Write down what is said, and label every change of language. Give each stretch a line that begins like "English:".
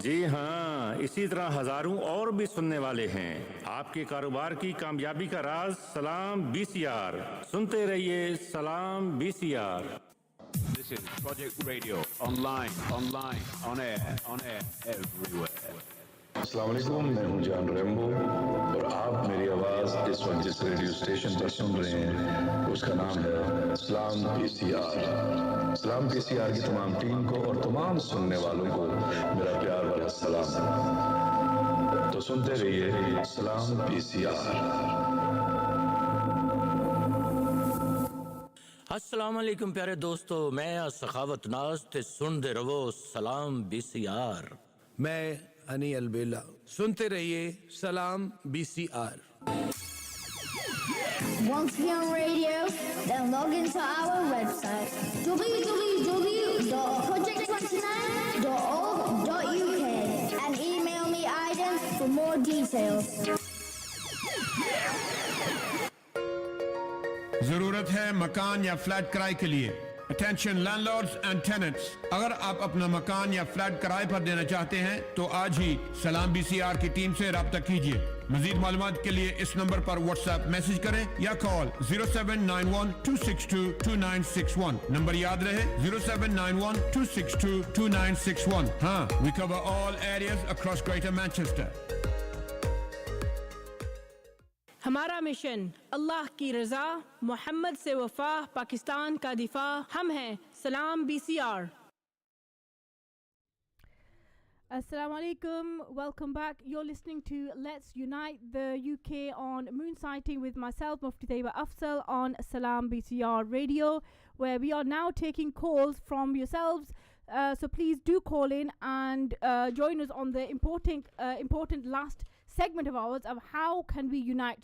Hindi: जी हाँ, इसी तरह हजारों और भी सुनने वाले हैं। आपके कारोबार की कामयाबी का राज सलाम BCR। सुनते रहिए सलाम BCR।
English: This is Project Radio, online, on air, everywhere.
Hindi: अस्सलाम वालेकुम, मैं हूं जान रेम्बो और आप मेरी आवाज़ इस वक्त जिस रेडियो स्टेशन पर सुन रहे हैं उसका नाम है इस्लाम PCR। इस्लाम PCR की तमाम टीम को और तमाम सुनने वालों को मेरा प्यार वाला सलाम। तो सुनते रहिए इस्लाम PCR। अस्सलाम वालेकुम प्यारे दोस्तों, मैं सखावत नाज ते सुनते रहो सलाम BCR। मैं अनी अलबेला, सुनते रहिए सलाम BCR।
English: Want to be on radio? Then log into our website www.project29.org.uk and email me items for more details.
Hindi: जरूरत है मकान या फ्लैट किराए के लिए।
English: attention landlords and tenants,
Hindi: अगर आप अपना मकान या फ्लैट किराए पर देना चाहते हैं तो आज ही सलाम BCR की टीम से राब्ता कीजिए। मजीद मालूमात के लिए इस नंबर पर व्हाट्सएप मैसेज करें या कॉल 0791-262-2961। नंबर याद रहे 0791-262-2961।
English: हाँ, we cover all areas across Greater Manchester.
Hindi: हमारा मिशन अल्लाह की रज़ा, मोहम्मद से वफा, पाकिस्तान का दिफा, हम हैं सलाम BCR।
English: Assalamu alaikum, welcome back. You're listening to Let's Unite the UK on Moonsighting with myself, Mufti Tayyibah Afzal, on Salam BCR Radio, where we are now taking calls from yourselves. So please do call in and join us on the important last segment of ours of how can we unite.